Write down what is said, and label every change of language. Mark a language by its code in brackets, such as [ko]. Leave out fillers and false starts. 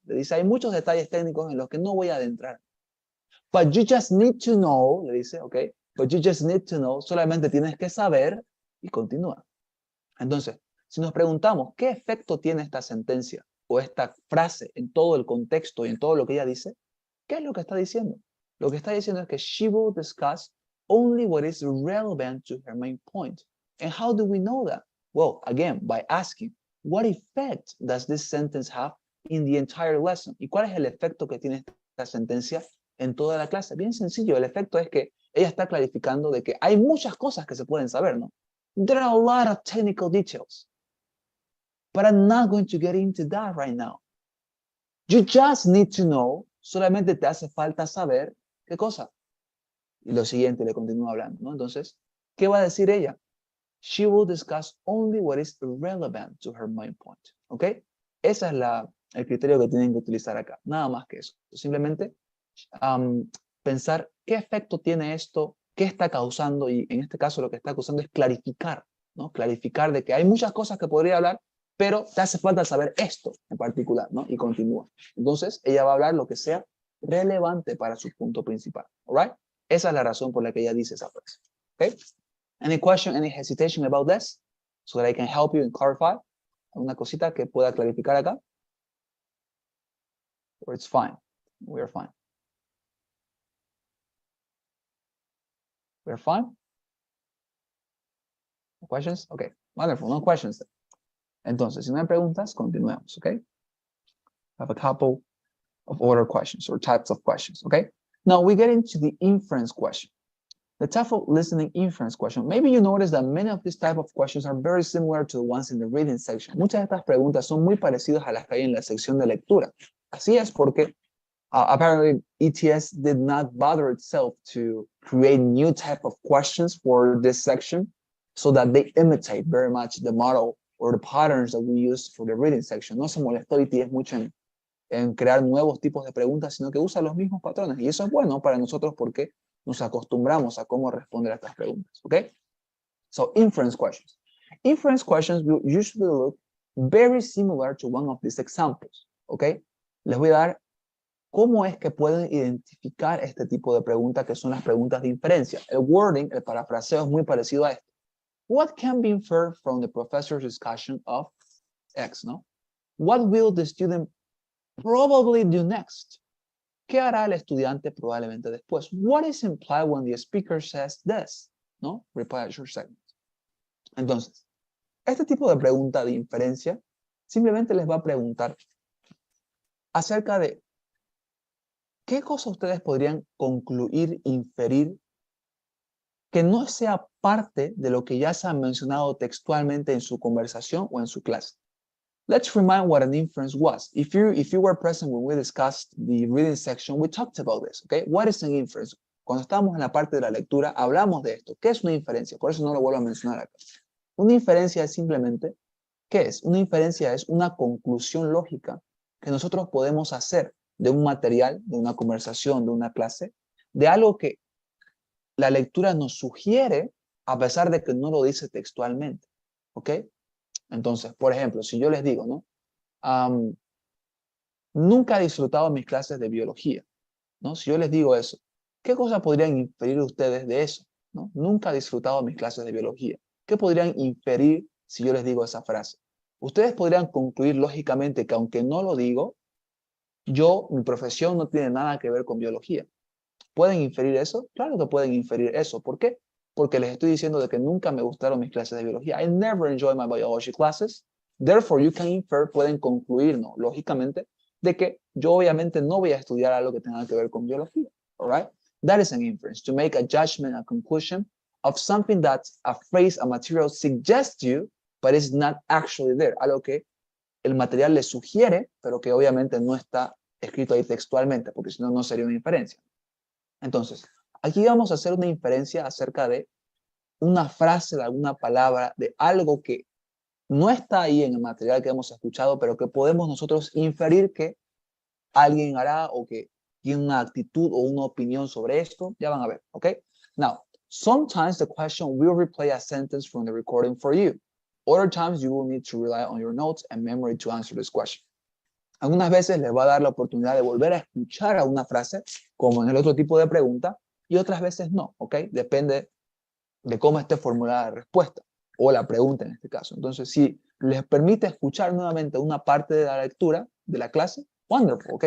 [es] Le dice, hay muchos detalles técnicos en los que no voy a adentrar. [en] But you just need to know, [es] le dice, okay, [en] but you just need to know, [es] solamente tienes que saber, y continúa. Entonces, si nos preguntamos, ¿qué efecto tiene esta sentencia o esta frase en todo el contexto y en todo lo que ella dice? ¿Qué es lo que está diciendo? Lo que está diciendo es que [en] she will discuss only what is relevant to her main point. And how do we know that? Well, again, by asking, what effect does this sentence have in the entire lesson? [es] ¿Y cuál es el efecto que tiene esta sentencia en toda la clase? Bien sencillo, el efecto es que ella está clarificando de que hay muchas cosas que se pueden saber, ¿no? [en] There are a lot of technical details, but I'm not going to get into that right now. You just need to know, [es] solamente te hace falta saber, ¿qué cosa? Y lo siguiente, le continúa hablando, ¿no? Entonces, ¿qué va a decir ella? [en] She will discuss only what is relevant to her main point, ¿ok? [es] Ese es el criterio que tienen que utilizar acá, nada más que eso. Simplemente pensar qué efecto tiene esto, qué está causando, y en este caso lo que está causando es clarificar, ¿no? Clarificar de que hay muchas cosas que podría hablar, pero te hace falta saber esto en particular, ¿no? Y continúa. Entonces, ella va a hablar lo que sea relevante para su punto principal, all right? Esa es la razón por la que ella dice esa frase, ¿ok? [en] Any question, any hesitation about this? So that I can help you and clarify. [es] ¿Alguna cosita que pueda clarificar acá? [en] Or it's fine. We are fine. We are fine? No questions? Okay, wonderful. No questions. [es] Entonces, si no hay preguntas, continuemos, okay? [en] I have a couple of order questions or types of questions, okay? Now we get into the inference question. The type of listening inference question. Maybe you notice that many of these type of questions are very similar to the ones in the reading section. [es] Muchas de estas preguntas son muy parecidas a las que hay en la sección de lectura. Así es porque [en] apparently ETS did not bother itself to create new type of questions for this section so that they imitate very much the model or the patterns that we use for the reading section. [es] No se molestó ETS mucho en crear nuevos tipos de preguntas, sino que usa los mismos patrones. Y eso es bueno para nosotros porque nos acostumbramos a cómo responder a estas preguntas, ¿ok? [en] So, inference questions. Inference questions will usually look very similar to one of these examples, ¿ok? [es] Les voy a dar cómo es que pueden identificar este tipo de preguntas que son las preguntas de inferencia. El wording, el parafraseo es muy parecido a esto. [en] What can be inferred from the professor's discussion of X, no? What will the student probably do next? [es] ¿Qué hará el estudiante probablemente después? [en] What is implied when the speaker says this? ¿No? Reply at your segment. [es] Entonces, este tipo de pregunta de inferencia simplemente les va a preguntar acerca de qué cosa ustedes podrían concluir, inferir, que no sea parte de lo que ya se ha mencionado textualmente en su conversación o en su clase. [en] Let's remind what an inference was. If you were present when we discussed the reading section, we talked about this, okay? What is an inference? [es] Cuando estábamos en la parte de la lectura, hablamos de esto. ¿Qué es una inferencia? Por eso no lo vuelvo a mencionar acá. Una inferencia es simplemente, ¿qué es? Una inferencia es una conclusión lógica que nosotros podemos hacer de un material, de una conversación, de una clase, de algo que la lectura nos sugiere a pesar de que no lo dice textualmente, ¿ok? Entonces, por ejemplo, si yo les digo, ¿no? Nunca he disfrutado mis clases de biología, ¿no? Si yo les digo eso, ¿Qué cosas podrían inferir ustedes de eso? ¿No? Nunca he disfrutado mis clases de biología. ¿Qué podrían inferir si yo les digo esa frase? Ustedes podrían concluir lógicamente que aunque no lo digo, mi profesión no tiene nada que ver con biología. ¿Pueden inferir eso? Claro que pueden inferir eso. ¿Por qué? Porque les estoy diciendo de que nunca me gustaron mis clases de biología. [en] I never enjoyed my biology classes. Therefore, you can infer, [es] pueden concluir, ¿no? Lógicamente, de que yo obviamente no voy a estudiar algo que tenga que ver con biología. [en] All right? That is an inference, to make a judgment, a conclusion of something that a phrase, a material suggests you, but is not actually there. [es] Algo que el material le sugiere, pero que obviamente no está escrito ahí textualmente, porque si no, no sería una inferencia. Entonces, aquí vamos a hacer una inferencia acerca de una frase, de alguna palabra, de algo que no está ahí en el material que hemos escuchado, pero que podemos nosotros inferir que alguien hará o que tiene una actitud o una opinión sobre esto. Ya van a ver, ¿ok? [en] Now, sometimes the question will replay a sentence from the recording for you. Other times you will need to rely on your notes and memory to answer this question. [es] Algunas veces les va a dar la oportunidad de volver a escuchar a una frase, como en el otro tipo de pregunta, y otras veces no, ¿ok? Depende de cómo esté formulada la respuesta, o la pregunta en este caso. Entonces, si les permite escuchar nuevamente una parte de la lectura de la clase, wonderful, ¿ok?